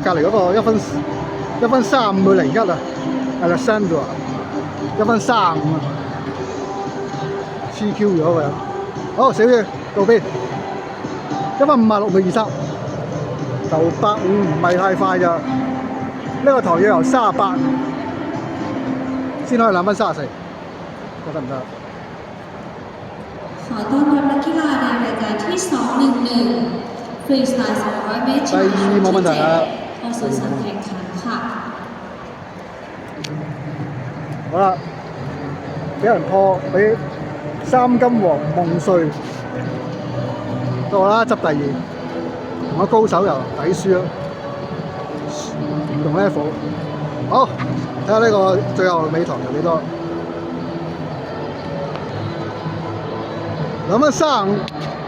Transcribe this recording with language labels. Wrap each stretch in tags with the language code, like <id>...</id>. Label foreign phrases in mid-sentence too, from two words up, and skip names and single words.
<yue>隔離嗰個1分35秒01啊 ，Alexandra 1分35啊，黐 Q 咗佢。好，小雨到邊？1分56秒23，就150唔係太快咋。呢個台要由38先可以2分34，得唔得？</yue> <th>ขอต้อนรับนักกีฬาในรายการที่ 211ฟรีสไตล์200 เมตรชายชุดที่7เข้าสู่การแข่งขันค่ะ</th> <yue>好啦，俾人破，俾3金王夢碎到啦，執第二，同個高手又抵輸咯，唔同 level。好，睇下呢個最後尾堂有幾多？2分35。</yue>